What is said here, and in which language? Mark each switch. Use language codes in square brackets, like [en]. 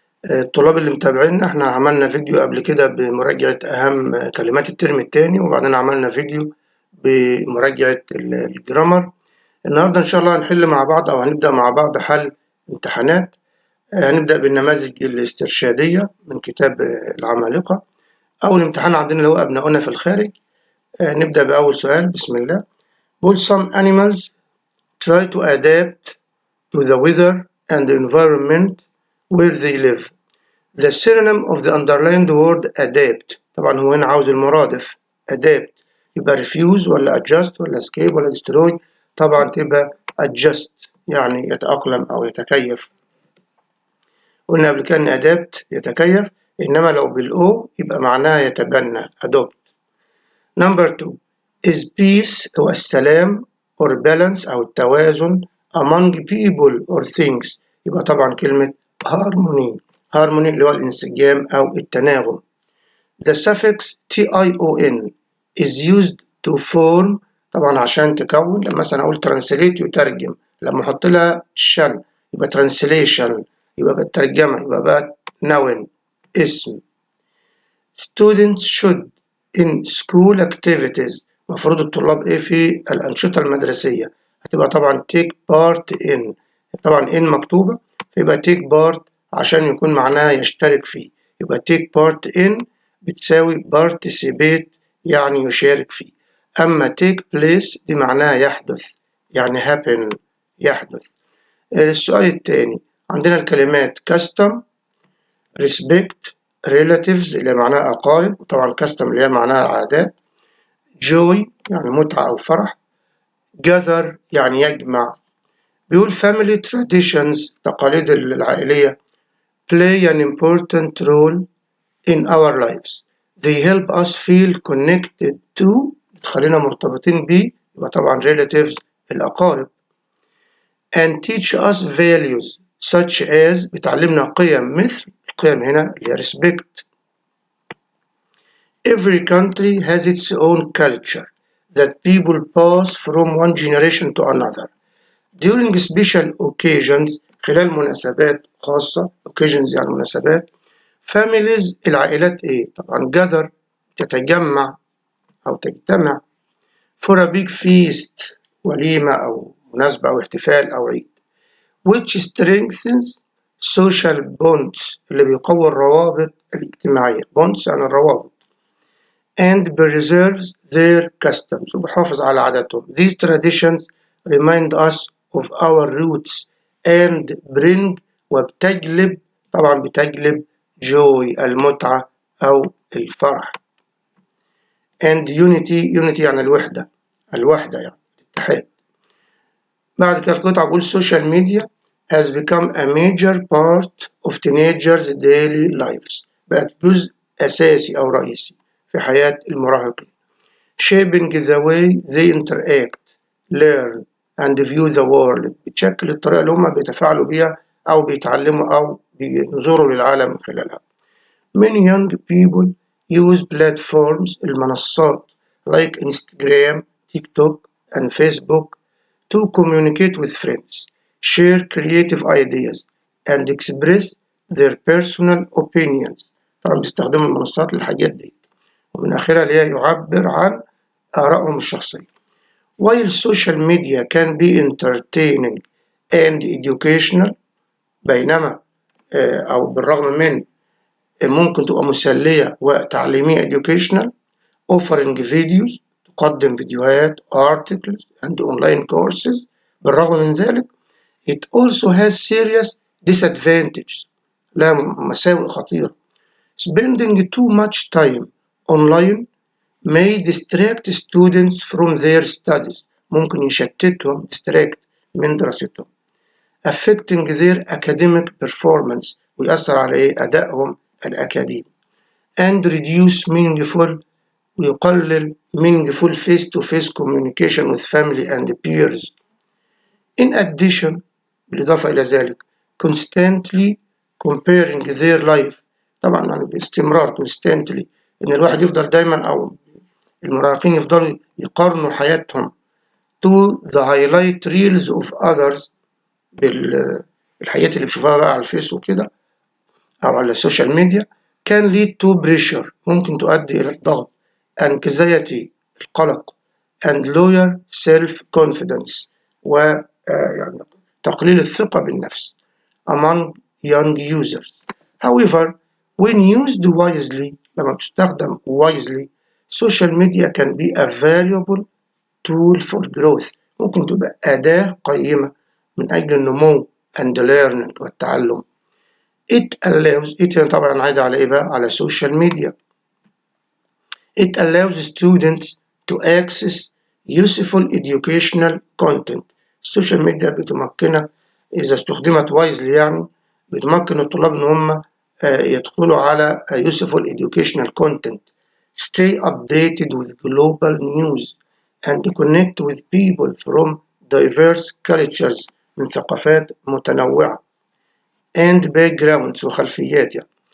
[ar] الطلاب اللي متابعينا، احنا عملنا فيديو قبل كده بمراجعة أهم كلمات الترم التاني، وبعدين عملنا فيديو بمراجعة الجرامر. النهاردة إن شاء الله هنحل مع بعض، أو هنبدأ مع بعض حل امتحانات. هنبدأ بالنماذج الاسترشادية من كتاب العمالقة. أول امتحان عندنا اللي هو أبناؤنا في الخارج. نبدأ بأول سؤال. بسم الله. بقول [en] some animals try to adapt to the weather and the environment where they live. The synonym of the underlined word adapt. [ar] طبعا هو هنا عاوز المرادف [en] adapt، [ar] يبقى [en] refuse ولا adjust ولا escape ولا destroy؟ [ar] طبعا تبقى [en] adjust، [ar] يعني يتأقلم أو يتكيف. قلنا قبل كده إن [en] adapt [ar] يتكيف، إنما لو بالأو يبقى معناها يتبنى [en] adopt. Number 2 is peace [ar] هو السلام [en] or balance [ar] أو التوازن [en] among people or things. [ar] يبقى طبعا كلمة [en] harmony [ar] اللي هو الانسجام أو التناغم. [en] The suffix tion is used to form، [ar] طبعا عشان تكون. لما مثلا أقول [en] translate [ar] يترجم، لما أحط لها شن يبقى [en] translation، [ar] يبقى بالترجمة، يبقى بقى noun اسم. [en] Students should in school activities. [ar] مفروض الطلاب ايه في الأنشطة المدرسية؟ هتبقى طبعا [en] take part in، [ar] طبعا in مكتوبة، فيبقى [en] take part [ar] عشان يكون معناها يشترك فيه، يبقى [en] take part in [ar] بتساوي [en] participate [ar] يعني يشارك فيه. أما [en] take place [ar] دي معناها يحدث، يعني [en] happen [ar] يحدث. السؤال الثاني عندنا الكلمات [en] custom، respect، relatives [ar] اللي معناها أقارب، وطبعا [en] custom [ar] اللي هي معناها عادات، [en] joy [ar] يعني متعة أو فرح، [en] gather [ar] يعني يجمع. بيقول [en] family traditions [ar] تقاليد العائلية [en] play an important role in our lives. They help us feel connected to، [ar] تخلينا مرتبطين بيه، يبقى طبعا [en] relatives [ar] الأقارب. [en] and teach us values such as [ar] بتعلمنا قيم، مثل القيم هنا اللي هي [en] respect. Every country has its own culture that people pass from one generation to another. During special occasions، [ar] خلال مناسبات خاصة، occasions يعني مناسبات، [en] families [ar] العائلات ايه؟ طبعا [en] gather [ar] تتجمع أو تجتمع [en] for a big feast [ar] وليمة أو مناسبة أو احتفال أو عيد. [en] which strengthens social bonds [ar] اللي بيقوي الروابط الاجتماعية. [en] bonds [ar] يعني الروابط. [en] and preserves their customs [ar] وبحافظ على عاداتهم. [en] These traditions remind us of our roots and bring [ar] وبتجلب، طبعا بتجلب [en] joy [ar] المتعة أو الفرح. [en] and unity [ar] يعني الوحدة يعني الاتحاد. بعد كده القطعة بقول [en] social media has become a major part of teenagers' daily lives. [ar] بقت جزء أساسي أو رئيسي في حياة المراهقين. [en] shaping the way they interact, learn and view the world. [ar] بتشكل الطريقة اللي هم بيتفاعلوا بيها أو بيتعلموا أو بينظروا للعالم من خلالها. [en] Many young people use platforms [ar] المنصات [en] like Instagram, TikTok and Facebook to communicate with friends, share creative ideas and express their personal opinions. [ar] طبعا بيستخدموا المنصات للحاجات دي، ومن آخرها اللي هي يعبر عن آرائهم الشخصية. [en] While social media can be entertaining and educational، [ar] بينما أو بالرغم من ممكن تبقى مسلية وتعليمية [en] educational، offering videos [ar] تقدم فيديوهات [en] articles and online courses، [ar] بالرغم من ذلك [en] it also has serious disadvantages، [ar] لها مساوئ خطيرة. [en] spending too much time online may distract students from their studies، [ar] ممكن يشتتهم [en] distract [ar] من دراستهم. [en] affecting their academic performance [ar] ويأثر على إيه؟ أدائهم الأكاديمي. [en] and reduce meaningful [ar] ويقلل [en] meaningful face-to-face communication with family and peers. in addition، [ar] بالإضافة إلى ذلك [en] constantly comparing their life، [ar] طبعا يعني باستمرار constantly، إن الواحد يفضل دايما أو المراهقين يفضلوا يقارنوا حياتهم [en] to the highlight reels of others [ar] بالحاجات اللي بشوفها بقى على الفيس وكده أو على السوشيال ميديا [en] can lead to pressure [ar] ممكن تؤدي إلى الضغط [en] anxiety [ar] القلق [en] and lower self-confidence [ar] يعني تقليل الثقة بالنفس [en] among young users. However, when used wisely [ar] لما بتستخدم [en] wisely social media can be a valuable tool for growth [ar] ممكن تبقى أداة قيمة من أجل النمو [en] and learning [ar] والتعلم. [en] It allows it [ar] طبعا عايدة على إيه بقى؟ على social media. [en] It allows students to access useful educational content. [ar] السوشيال ميديا بتمكنك إذا استخدمت wisely يعني بتمكن الطلاب إن هم يدخلوا على [en] useful educational content, stay updated with global news, and connect with people from diverse cultures [ar] من ثقافات متنوعة [en] and backgrounds [ar] وخلفيات يعني.